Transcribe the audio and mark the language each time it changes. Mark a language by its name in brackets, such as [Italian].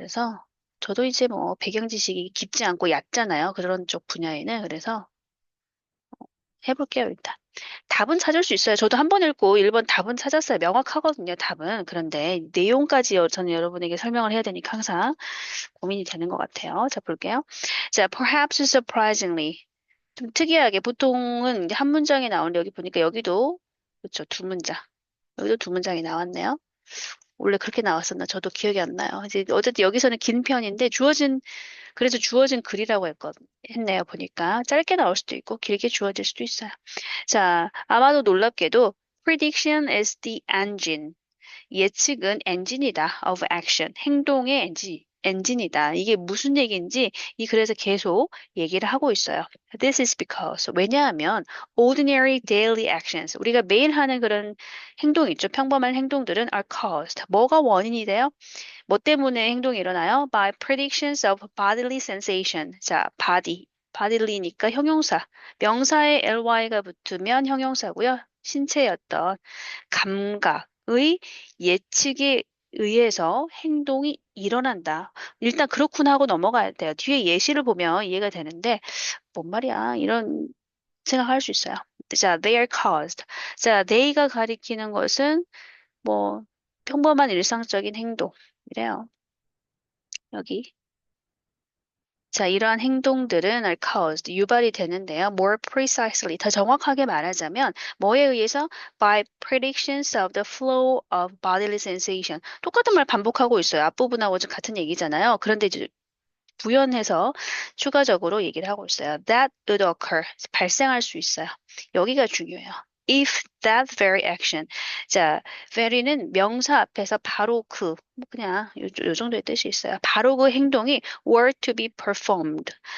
[Korean] 그래서 저도 이제 뭐 배경 지식이 깊지 않고 얕잖아요. 그런 쪽 분야에는. 그래서 해볼게요, 일단. 답은 찾을 수 있어요. 저도 한 번 읽고 1번 답은 찾았어요. 명확하거든요, 답은. 그런데 내용까지 저는 여러분에게 설명을 해야 되니까 항상 고민이 되는 것 같아요. 자, 볼게요. [English] 자, perhaps surprisingly. [Korean] 좀 특이하게 보통은 이제 한 문장이 나오는데 여기 보니까 여기도 그렇죠. 두 문장. 여기도 두 문장이 나왔네요. 원래 그렇게 나왔었나? 저도 기억이 안 나요. 이제 어쨌든 여기서는 긴 편인데 그래서 주어진 글이라고 했네요. 보니까 짧게 나올 수도 있고 길게 주어질 수도 있어요. 자, 아마도 놀랍게도 [English] prediction is the engine. [Korean] 예측은 엔진이다. [English] of action. [Korean] 행동의 엔진이다. 이게 무슨 얘기인지 이 글에서 계속 얘기를 하고 있어요. [English] This is because. [Korean] 왜냐하면 [English] ordinary daily actions. [Korean] 우리가 매일 하는 그런 행동 있죠. 평범한 행동들은 [English] are caused. [Korean] 뭐가 원인이 돼요? 뭐 때문에 행동이 일어나요? [English] By predictions of bodily sensation. [Korean] 자, body. bodyly니까 형용사. 명사에 ly가 붙으면 형용사고요. 신체의 어떤 감각의 예측에 의해서 행동이 일어난다. 일단 그렇구나 하고 넘어가야 돼요. 뒤에 예시를 보면 이해가 되는데, 뭔 말이야. 이런 생각할 수 있어요. 자, [English] they are caused. [Korean] 자, they가 가리키는 것은 뭐 평범한 일상적인 행동. 이래요. 여기. 자, 이러한 행동들은 [English] are caused, [Korean] 유발이 되는데요. [English] More precisely, [Korean] 더 정확하게 말하자면 뭐에 의해서? [English] By predictions of the flow of bodily sensation. [Korean] 똑같은 말 반복하고 있어요. 앞부분하고 같은 얘기잖아요. 그런데 이제 부연해서 추가적으로 얘기를 하고 있어요. [English] That would occur, [Korean] 발생할 수 있어요. 여기가 중요해요. [English] If that very action. [Korean] 자, very는 명사 앞에서 바로 뭐 그냥 요 정도의 뜻이 있어요. 바로 그 행동이 [English] were to be performed.